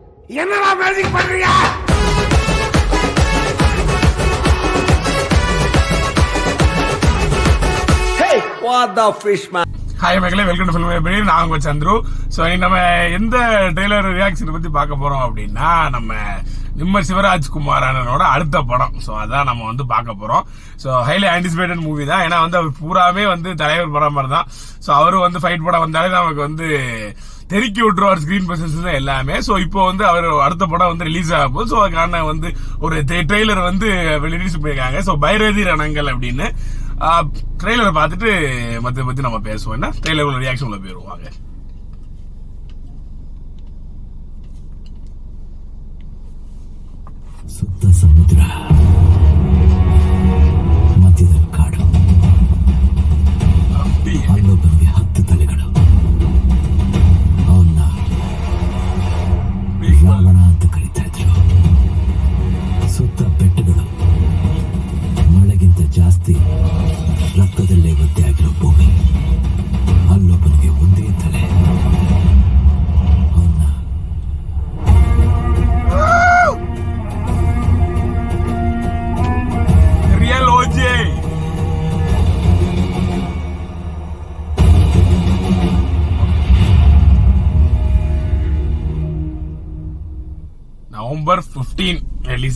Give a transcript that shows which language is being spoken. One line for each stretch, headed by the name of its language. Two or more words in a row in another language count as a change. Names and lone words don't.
Tamil: என்னடா மேஜிக் பண்றீங்க?
English: Hey, what the fish man?
Tamil: ஹாய் மக்களே,
English: welcome to
Tamil: ஃபிலிம் எப்படி நான் உங்க சந்துரு. ஸோ இன்னைக்கு நம்ம எந்த
English: trailer reaction
Tamil: பத்தி பார்க்க போறோம் அப்படின்னா, நம்ம நிம்ம சிவராஜ்குமார் அண்ணனோட அடுத்த படம். ஸோ அதான் நம்ம வந்து பார்க்க போறோம். ஸோ
English: highly anticipated movie
Tamil: தான். ஏன்னா வந்து அவர் பூராமே வந்து தலைவர் படம் மாதிரி தான். ஸோ அவரும் வந்து ஃபைட் படம் வந்தாலே நமக்கு வந்து தெருக்கி விட்டுருவார்
English: screen presence
Tamil: தான் எல்லாமே. ஸோ இப்போ வந்து அவர் அடுத்த படம் வந்து ரிலீஸ் ஆக போகுது. ஸோ அதுக்கான வந்து ஒரு ட்ரெய்லர் வந்து ரிலீஸ் பண்ணியிருக்காங்க. ஸோ பைரதி ரணங்கள் அப்படின்னு ட்ரெய்லரை பார்த்துட்டு மற்ற பத்தி நம்ம பேசுவோம். என்ன ட்ரெய்லர் உள்ள ரியாக்ஷன் உள்ள போயிருவாங்க.
Kannada: ಸುತ್ತ ಸಮುದ್ರ ಮಧ್ಯದಲ್ಲಿ ಕಾಡು, ಅಲ್ಲೊಬ್ಬನಿಗೆ 10 ತಲೆಗಳು. ಅವನ್ನ ರಾವಣ ಅಂತ ಕರೀತಾ ಇದ್ರು. ಸುತ್ತ ಬೆಟ್ಟಗಳು, ಮಳೆಗಿಂತ ಜಾಸ್ತಿ ರಕ್ತದಲ್ಲೇ ಒದ್ದೆ ಆಗಿರೋ ಭೂಮಿ. ಅಲ್ಲೊಬ್ಬನಿಗೆ ಒಂದೇ ತಲೆ. ಅವನ್ನ
Tamil: ரியல் ஓஜே நவம்பர் 15 ரிலீஸ்.